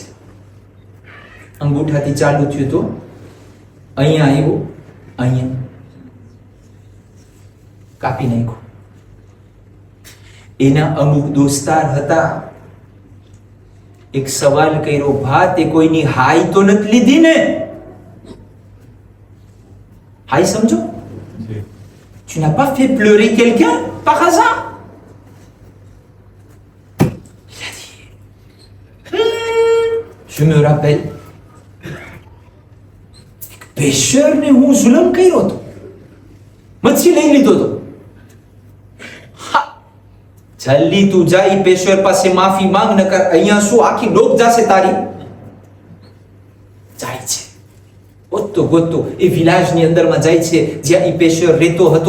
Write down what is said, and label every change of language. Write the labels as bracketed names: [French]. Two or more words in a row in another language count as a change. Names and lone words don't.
[Gujarati] અંગૂઠાથી ચાલુ થયું તો અહીંયા આવ્યો, અહીંયા કાપી નાખ્યો. એના અમુક દોસ્તાર હતા, એક સવાલ કર્યો, ભા તે કોઈની હાય તો નથી લીધી ને? હાય સમજો? [French] Tu n'as pas fait pleurer quelqu'un par hasard? Il a dit, je me rappelle, pécheur [Gujarati] ને હું જુલમ કર્યો હતો, મચ્છી લઈ લીધો હતો. જલ્દી તું જા ઈ પેશર પાસે માફી માંગ, નકર અહીંયા શું આખી ડોક જાશે તારી. જાય છે ગોતતો ગોતતો એ વિલાજની અંદરમાં જાય છે જ્યાં ઈ પેશર રહેતો હતો.